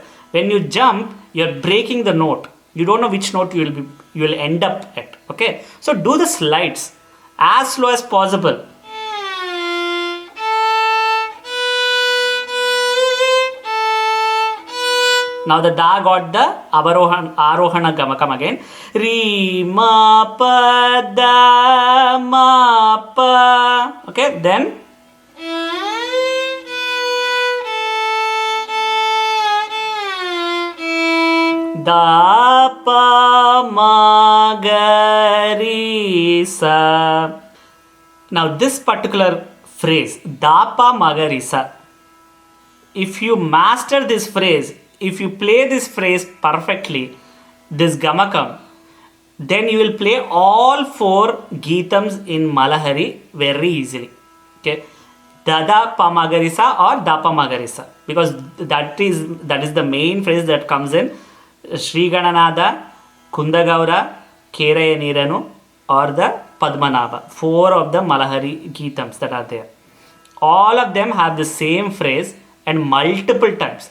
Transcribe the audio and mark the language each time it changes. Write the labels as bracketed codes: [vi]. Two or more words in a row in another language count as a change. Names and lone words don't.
[en] When you jump, you're breaking the note. You don't know which note you will end up at. Okay, so do the slides as slow as possible. Now the da got the [sa] arohana gamakam [en] again. Re ma pa da ma pa. Okay, then da pa ma ga re sa. Now this particular phrase, da pa ma ga re sa, if you master this phrase, if you play this phrase perfectly, this gamakam, then you will play all four Geethams in Malahari very easily. Okay, Dada pa ma ga re sa or da pa ma ga re sa, because that is the main phrase that comes in Sri Gananatha, Kundagaura, Keraya Niranu, or the Padmanabha. Four of the Malahari Geethams that are there. All of them have the same phrase and multiple times.